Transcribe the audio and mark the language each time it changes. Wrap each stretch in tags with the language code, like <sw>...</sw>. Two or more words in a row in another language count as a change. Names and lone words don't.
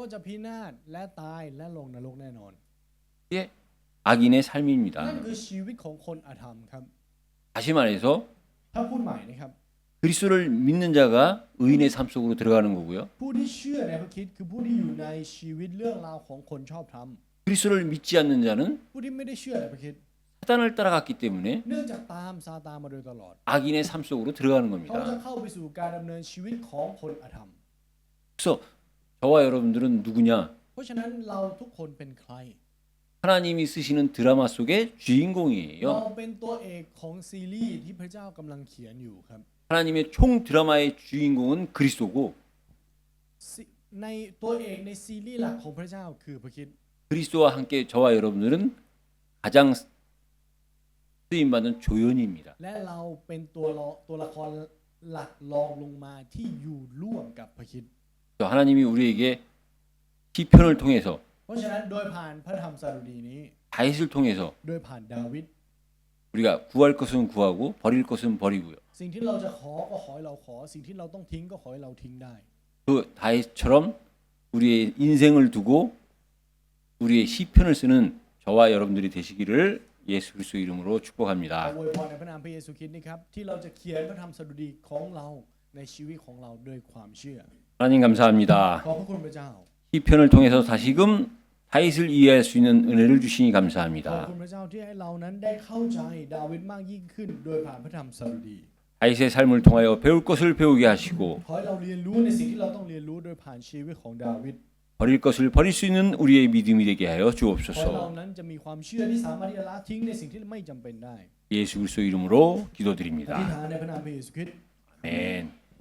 <th>ก็จะพินาศและตายและลงนรกแน่นอน</th> <ko>이게 악인의</ko> <th>นั่น</th> <ko>삶입니다.</ko> <th>คือชีวิตของคนอธรรมครับ</th> <ko>다시 말해서</ko> <th>ถ้าพูดใหม่นะครับ</th> <ko>그리스도를 믿는 자가 의인의 삶 속으로 들어가는 거고요.</ko> <th>ผู้ที่เชื่อในพระคริสต์คือผู้ที่อยู่ในชีวิตเรื่องราวของคนชอบธรรม</th> <ko>그리스도를 믿지 않는 자는</ko> <th>ผู้ที่ไม่ได้เชื่อในพระคริสต์</th> <ko>사단을 따라갔기 때문에</ko> <th>เนื่องจากตามซาตานมาโดยตลอด</th> <ko>악인의 삶 속으로 들어가는</ko> <th>เขาจะ</th> <ko>겁니다.</ko> <th>เข้าไปสู่การดำเนินชีวิตของคนอธรรม</th> <ko>그래서 저와 여러분들은 누구냐?</ko> <th>เพราะฉะนั้นเราทุกคนเป็นใคร</th> <ko>하나님이 쓰시는 드라마 속의</ko> <th>เรา</th> <ko>주인공이에요.</ko> <th>เป็นตัวเอกของซีรีส์ที่พระเจ้ากำลังเขียนอยู่ครับ</th> <ko>하나님의 총 드라마의 주인공은 그리스도고</ko> <th>ในตัวเอกในซีรีส์หลักของพระเจ้าคือพระคริสต์</th> <ko>그리스도와 함께 저와 여러분들은 가장 쓰임 받는 조연입니다.</ko> <th>และเราเป็นตัวละครหลักรองลงมาที่อยู่ร่วมกับพระคริสต์</th> <ko>하나님이 우리에게 시편을 통해서</ko> <th>เพราะฉะนั้นโดยผ่านพระธรรมสดุดีนี้</th> <ko>다윗을 통해서</ko> <th>โดยผ่านดาวิด</th> <ko>우리가 구할 것은 구하고 버릴 것은 버리고요.</ko> <th>สิ่งที่เราจะขอก็ขอให้เราขอสิ่งที่เราต้องทิ้งก็ขอให้เราทิ้งได้</th> <ko>그 다윗처럼 우리의 인생을 두고 우리의 시편을 쓰는 저와 여러분들이 되시기를 예수 그리스도 이름으로</ko> <th>ขอ</th> <ko>축복합니다.</ko> <th>อวยพรในพระนามพระเยซูคริสต์นะครับที่เราจะเขียนพระธรรมสดุดีของเราในชีวิตของเราด้วยความเชื่อ</th> <ko>하나님 감사합니다.</ko> <th>ขอบพระคุณพระเจ้า</th> <ko>시편을 통해서 다시금 다윗을 이해할 수 있는 은혜를 주시니</ko> <th>ขอบ</th> <ko>감사합니다.</ko> <th>คุณพระเจ้าที่ให้เรานั้นได้เข้าใจดาวิดมากยิ่งขึ้นโดยผ่านพระธรรมสดุดี</th> <ko>다윗의 삶을 통하여 배울 것을 배우게 하시고</ko> <th>ขอให้เราเรียนรู้ในสิ่งที่เราต้องเรียนรู้โดยผ่านชีวิตของดาวิด</th> <ko>버릴 것을 버릴 수 있는 우리의 믿음이 되게 하여</ko> <th>ขอให้เรา</th> <ko>주옵소서.</ko> <th>นั้นจะมีความเชื่อที่สามารถที่จะละทิ้งในสิ่งที่ไม่จำเป็นได้</th> <ko>예수 그리스도 이름으로</ko> <th>อธิษ</th> <ko>기도드립니다.</ko> <th>ฐานในพระนามพระเยซูคริสต์</th> <ko>아멘.</ko>